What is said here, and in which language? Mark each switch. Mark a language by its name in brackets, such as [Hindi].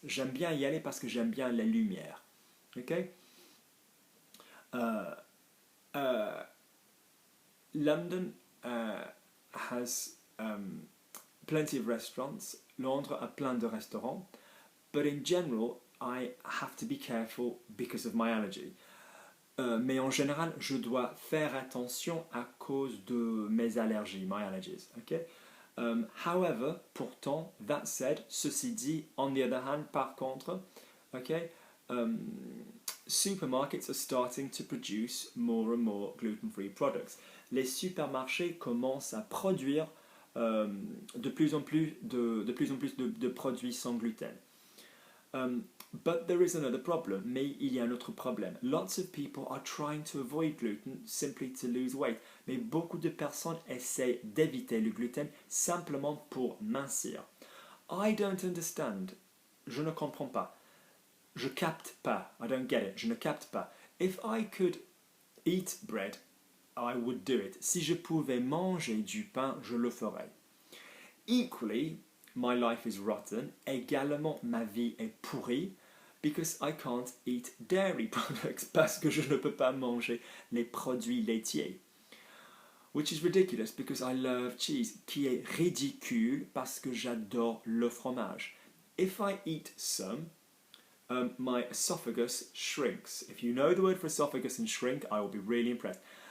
[French] J'aime bien y aller parce que j'aime bien la lumière. [English] Okay? London has plenty of restaurants. [French] Londres a plein de restaurants. [English] But in general, I have to be careful because of my allergy. [French] Mais en général, je dois faire attention à cause de mes allergies, [English] my allergies. Okay? However, pourtant, that said, [French] ceci dit, [English] on the other hand, [French] par contre, [English] okay, supermarkets are starting to produce more and more gluten-free products. [French] Les supermarchés commencent à produire de plus en plus de produits sans gluten. [English] But there is another problem. [French] Mais il y a un autre problème. [English] Lots of people are trying to avoid gluten simply to lose weight. [French] Mais beaucoup de personnes essaient d'éviter le gluten simplement pour mincir. [English] I don't understand. [French] Je ne comprends pas. Je capte pas. [English] I don't get it. [French] Je ne capte pas. [English] If I could eat bread, I would do it. [French] Si je pouvais manger du pain, je le ferais. [English] Equally, my life is rotten. [French] Également, ma vie est pourrie [English] because I can't eat dairy products [French] parce que je ne peux pas manger les produits laitiers. [English] Which is ridiculous because I love cheese. [French] Qui est ridicule parce que j'adore le fromage. [English] If I eat some, my esophagus shrinks. If you know the word for esophagus and shrink, I will be really impressed.